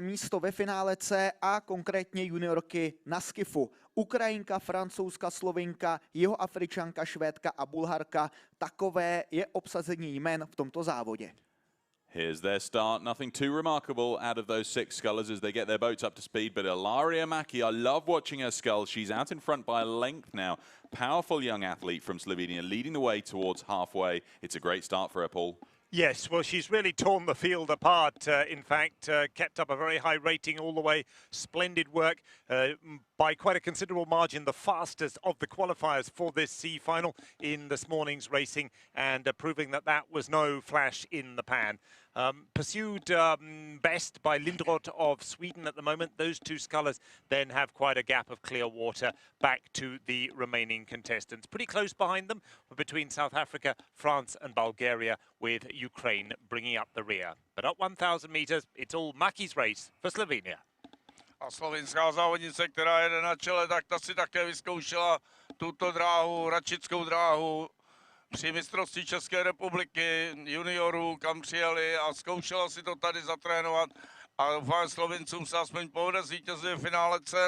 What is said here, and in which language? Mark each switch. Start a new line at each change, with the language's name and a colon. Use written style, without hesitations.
Czech: místo ve finále C a konkrétně juniorky na skifu. Ukrajinka, Francouzka, Slovinka, Jihoafričanka, Švédka a Bulharka. Takové je obsazení jmen v tomto závodě.
English: Here's their start. Nothing too remarkable out of those 6 scullers as they get their boats up to speed. But Ilaria Maki, I love watching her scull. She's out in front by a length now. Powerful young athlete from Slovenia leading the way towards halfway. It's a great start for her, Paul. Yes, well, she's really torn the field apart. In fact, kept up a very high rating all the way. Splendid work by quite a considerable margin. The fastest of the qualifiers for this C final in this morning's racing, and proving that that was no flash in the pan. Pursued best by Lindroth of Sweden at the moment. Those 2 scullers then have quite a gap of clear water back to the remaining contestants. Pretty close behind them between South Africa, France and Bulgaria, with Ukraine bringing up the rear. But up 1,000 meters, it's all Maki's race for Slovenia.
Czech: A slovinská závodnice, která jede na čele, tak ta si také vyzkoušela tuto dráhu, račickou dráhu, při mistrovství České republiky juniorů, kam přijeli a zkoušela si to tady zatrénovat. A doufám, Slovincům se aspoň povede zvítězit v finále C.